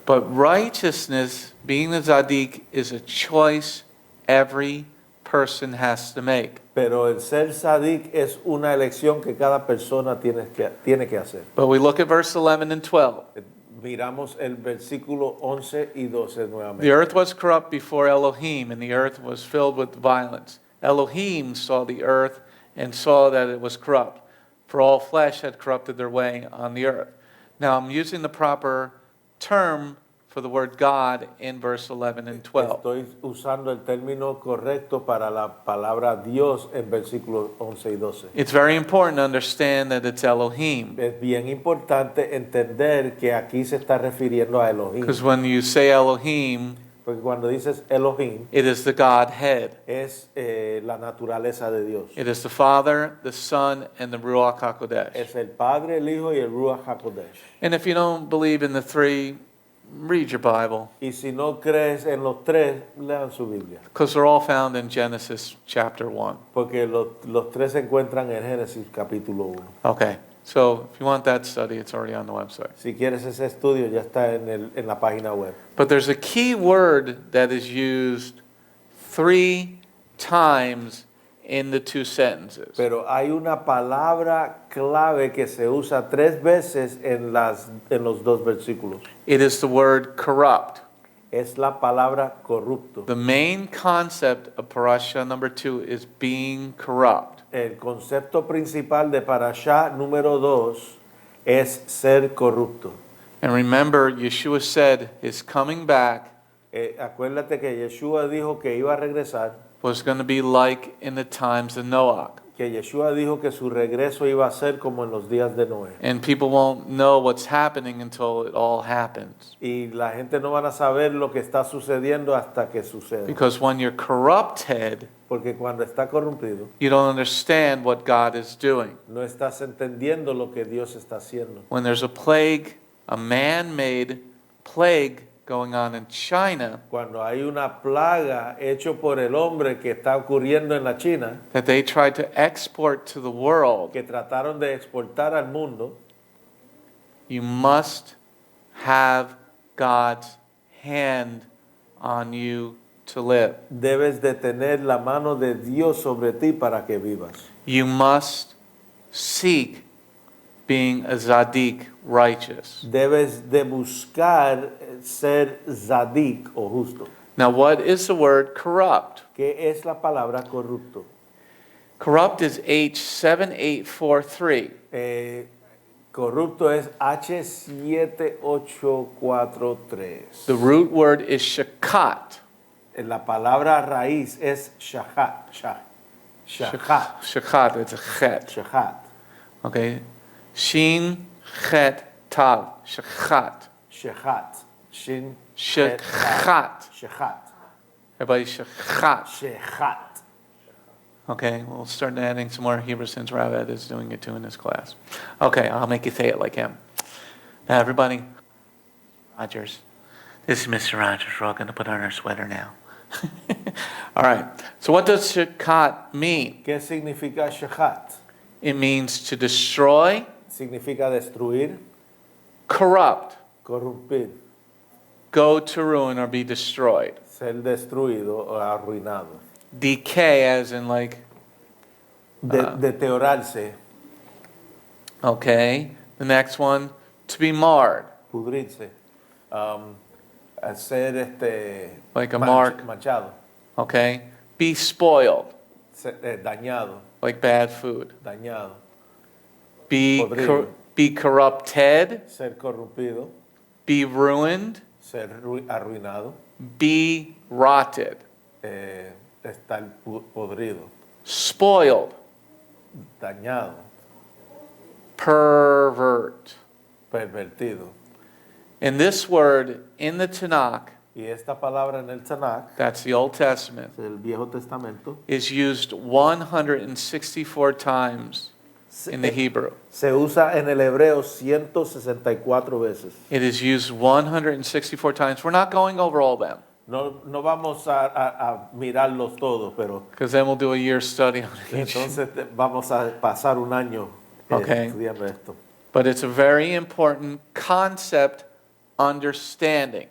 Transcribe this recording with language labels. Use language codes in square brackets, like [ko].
[en] But righteousness, being a tzaddik, is a choice every person has to make. [es] Pero el ser sadik es una elección que cada persona tiene que hacer. [en] But we look at verse 11 and 12. [es] Miramos el versículo 11 y 12 nuevamente. [en] The earth was corrupt before Elohim, and the earth was filled with violence. Elohim saw the earth and saw that it was corrupt, for all flesh had corrupted their way on the earth. Now I'm using the proper term for the word God in verse 11 and 12. [es] Estoy usando el término correcto para la palabra Dios en versículos 11 y 12. [en] It's very important to understand that it's Elohim, [es] Es bien importante entender que aquí se está refiriendo a Elohim. [en] because when you say Elohim, [es] Porque cuando dices Elohim, [en] it is the Godhead. [es] es la naturaleza de Dios. [en] It is the Father, the Son, and the Ruach HaKodesh. [es] Es el Padre, el Hijo y el Ruach HaKodesh. [en] And if you don't believe in the three, read your Bible, [es] Y si no crees en los tres, lean su Biblia. [en] because they're all found in Genesis chapter 1. [es] Porque los tres se encuentran en Génesis capítulo 1. [en] Okay, so if you want that study, it's already on the website. [es] Si quieres ese estudio, ya está en la página web. [en] But there's a key word that is used 3 times in the 2 sentences. [es] Pero hay una palabra clave que se usa 3 veces en los 2 versículos. [en] It is the word corrupt. [es] Es la palabra corrupto. [en] The main concept of Parasha number 2 is being corrupt. [es] El concepto principal de Parasha número 2 es ser corrupto. [en] And remember, Yeshua said his coming back [es] Acuérdate que Yeshua dijo que iba a regresar, [en] was going to be like in the times of Noach. [es] que Yeshua dijo que su regreso iba a ser como en los días de Noé. [en] And people won't know what's happening until it all happens. [es] Y la gente no van a saber lo que está sucediendo hasta que suceda. [en] Because when you're corrupted, [es] Porque cuando está corrompido, [en] you don't understand what God is doing. [es] no estás entendiendo lo que Dios está haciendo. [en] When there's a plague, a man-made plague going on in China, [es] Cuando hay una plaga hecho por el hombre que está ocurriendo en la China, [en] that they tried to export to the world, [es] que trataron de exportar al mundo, [en] you must have God's hand on you to live. [es] debes de tener la mano de Dios sobre ti para que vivas. [en] You must seek being a Zadik righteous. [es] Debes de buscar ser zadik o justo. [en] Now, what is the word corrupt? [es] ¿Qué es la palabra corrupto? [en] Corrupt is H7843. [es] Corrupto es H7843. [en] The root word is shakat. [es] La palabra raíz es shahat. Shahat. [en] Shakat, it's a chet. [he] Shahat. Okay. Shin, chet, tav. Shakat. Shahat. Shin. Shakat. Shahat. [en] Everybody, shakat. [he] Shahat. [en] Okay, we'll start adding some more Hebrew since Rav is doing it too in his class. Okay, I'll make you say it like him. Now, everybody, Rogers. This is Mr. Rogers. We're all going to put on our sweater now. All right. So what does shakat mean? [es] ¿Qué significa shahat? [en] It means to destroy, [es] Significa destruir, [en] corrupt, [es] corrompir, [en] go to ruin, or be destroyed. [es] ser destruido o arruinado. [en] Decay, as in like, [es] Deteriorarse, [en] okay. The next one, to be marred. [es] pudrirse, ser [en] Like a mark. [es] manchado, [en] Okay. Be spoiled, [es] dañado, [en] like bad food. [es] dañado, [en] Be, [es] Podrido. [en] be corrupted, [es] ser corrompido, [en] be ruined, [es] ser arruinado, [en] be rotted, [es] estar podrido, [en] spoiled, [es] dañado, [en] pervert. [es] pervertido. [en] And this word in the Tanakh, [es] Y esta palabra en el Tanakh, [en] that's the Old Testament, [es] el Viejo Testamento, [en] is used 164 times in the Hebrew. [es] se usa en el hebreo 164 veces. [en] It is used 164 times. We're not going over all of them, [es] No vamos a mirarlos todos, pero [en] because then we'll do a year's study on each. [es] entonces vamos a pasar un año [en] Okay. [es] estudiando esto. [en] But it's a very important concept understanding.